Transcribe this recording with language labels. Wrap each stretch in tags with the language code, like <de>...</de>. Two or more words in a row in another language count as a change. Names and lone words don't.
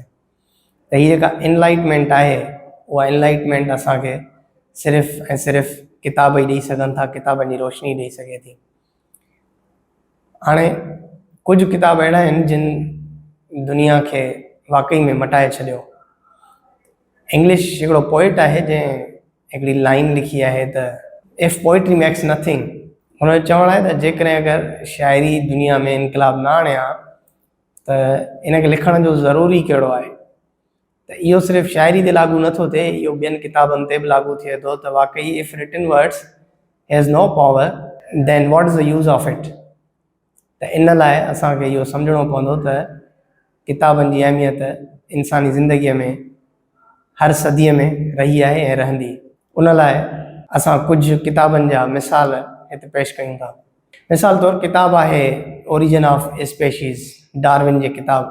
<sd>त हीअ जेका इनलाइटमेंट आहे उहा इनलाइटमेंट असांखे सिर्फ़ु ऐं सिर्फ़ु किताब ई ॾेई सघनि था, किताबनि जी रोशनी ॾेई सघे थी। हाणे कुझु किताब अहिड़ा आहिनि जिन दुनिया खे वाकई में मटाए छॾियो। इंग्लिश हिकिड़ो पोइट आहे जंहिं हिकिड़ी लाइन लिखी आहे त</sd> <en>if poetry makes nothing,</en> <sd>हुनजो चवणु आहे त जेकॾहिं अगरि शाइरी दुनिया में इनकलाब न आणिया त इनखे लिखण जो ज़रूरी कहिड़ो आहे। त इहो सिर्फ़ु शाइरी ते लागू नथो थिए, इहो ॿियनि किताबनि ते बि लागू थिए थो त वाकई</sd> <en>if written words has no power then what is the use of it.</en> <sd>त इन लाइ असांखे इहो सम्झणो पवंदो त किताबनि जी अहमियत इंसानी ज़िंदगीअ में हर सदीअ में रही आहे ऐं रहंदी। उन लाइ असां कुझु किताबनि जा मिसाल हिते पेश कयूं था। मिसाल तौरु किताब आहे ओरिजिन ऑफ स्पेशीज़, डार्विन जी किताब।</sd>